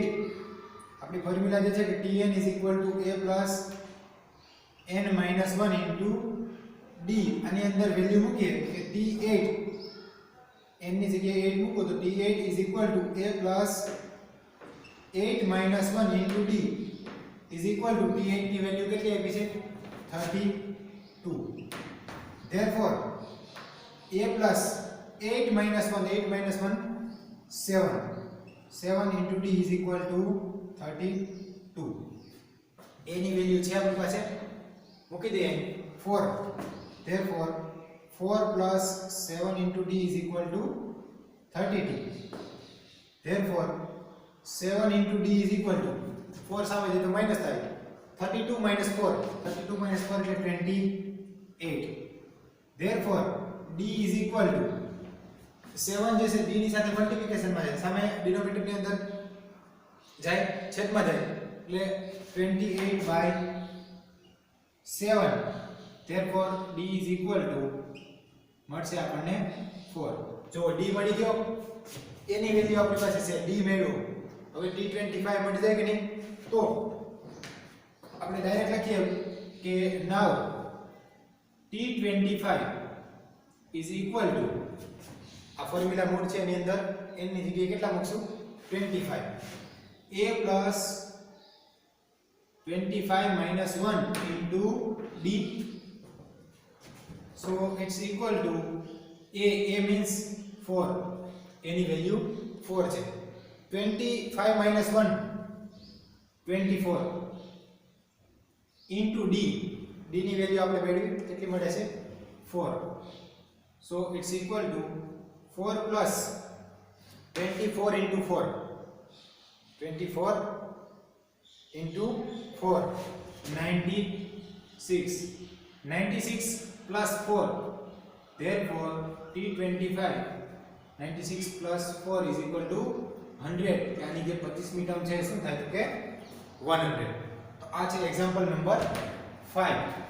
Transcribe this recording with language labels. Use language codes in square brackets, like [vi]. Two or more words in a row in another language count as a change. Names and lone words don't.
[gu] આપણી ફોર્મ્યુલા જે છે કે tn = a + n - 1 * d. આની અંદર વેલ્યુ મૂકીએ કે t8 n ની જગ્યાએ 8 મૂકો તો t8 = a + 8 - 1 * d t8 ની વેલ્યુ કેટલી આપી છે 32. [en] therefore a plus 8 minus 1 7 * d is equal to 32. [gu] a ની વેલ્યુ છે આપણી પાસે મૂકી દઈએ 4. [en] therefore 4 plus 7 * d is equal to 32. therefore 7 * d is equal to [gu] 4 સામે જાય તો માઈનસ થાય 32 - 4 એટલે 28. [en] therefore d is equal to 7 [gu] જે છે d ની સાથે મલ્ટીપ્લિકેશન માં જાય, સામે ડિનોમિનેટર ની અંદર જાય, છેદમાં જાય એટલે 28/7. [en] therefore d is equal to [gu] મળશે આપણને [en] 4. [gu] જો d મળી ગયો, એની વેલ્યુ આપણી પાસે છે, d મેળવો. હવે t25 મળી જાય કે નહીં, તો આપણે ડાયરેક્ટ લખીએ કે [en] now t25 is equal to, [gu] આ ફોર્મ્યુલા મૂળ છે એની અંદર n ની જગ્યાએ કેટલા મૂકશું 25. [en] a plus 25 minus 1 into d. so it's equal to a means 4. [gu] a ની વેલ્યુ 4 છે. 25 minus 1 24 into d. d ની વેલ્યુ આપણે મેળવી કેટલી મળે છે 4. [en] so it's equal to 4 plus 24 into 4 24 into 4 96 plus 4. therefore t25 96 plus 4 is equal to 100. [hi] यानी कि [gu] 25મી ટર્મ છે શું થાય તો કે 100. તો આ છે [en] example number [gu] 5.